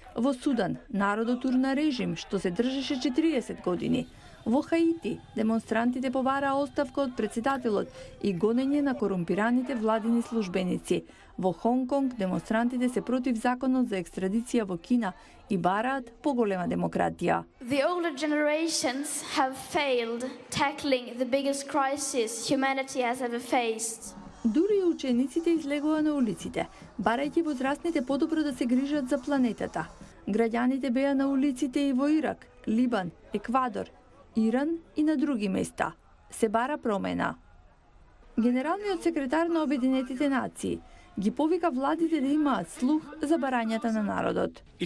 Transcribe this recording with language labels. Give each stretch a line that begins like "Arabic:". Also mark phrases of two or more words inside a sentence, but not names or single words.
Macedonian: Во Судан, народот урна режим што се држеше 40 години. Во Хаити, демонстрантите побараа оставка од председателот и гонење на корумпираните владини службеници. Во Хонг Конг, демонстрантите се против законот за екстрадиција во Кина и бараат поголема демократија.
English: The older generations have failed tackling the biggest crisis humanity has ever faced.
Macedonian: Дури и учениците излегува на улиците, барајќи возрастните подобро да се грижат за планетата. Граѓаните беа на улиците и во Ирак, Либан, Еквадор, Иран и на други места. Се бара промена. Генералниот секретар на Обединетите нации ги повика владите да имаат слух за барањата на народот.